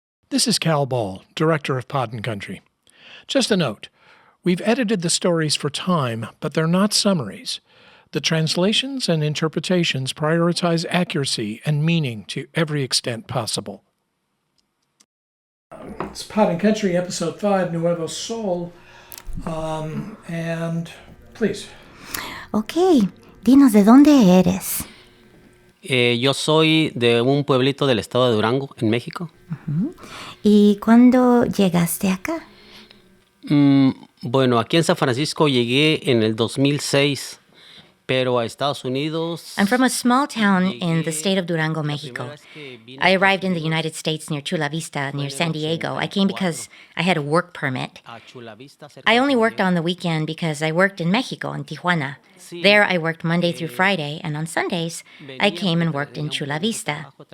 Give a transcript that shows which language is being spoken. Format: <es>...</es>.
<en>This is Cal Ball, Director of Pod and Country. Just a note, we've edited the stories for time, but they're not summaries. The translations and interpretations prioritize accuracy and meaning to every extent possible. It's Pod and Country, Episode 5, Nuevo. And please.</en> <es>Okay, dinos de dónde eres. Yo soy de un pueblito del estado de Durango, en México. Uh-huh. ¿Y cuándo llegaste acá? Bueno, aquí en San Francisco llegué en el 2006, pero a Estados Unidos...</es> <en>I'm from a small town in the state of Durango, Mexico. I arrived in the United States near Chula Vista, near San Diego. I came because I had a work permit. I only worked on the weekend because I worked in Mexico, in Tijuana. There I worked Monday through Friday, and on Sundays, I came and worked in Chula Vista.</en>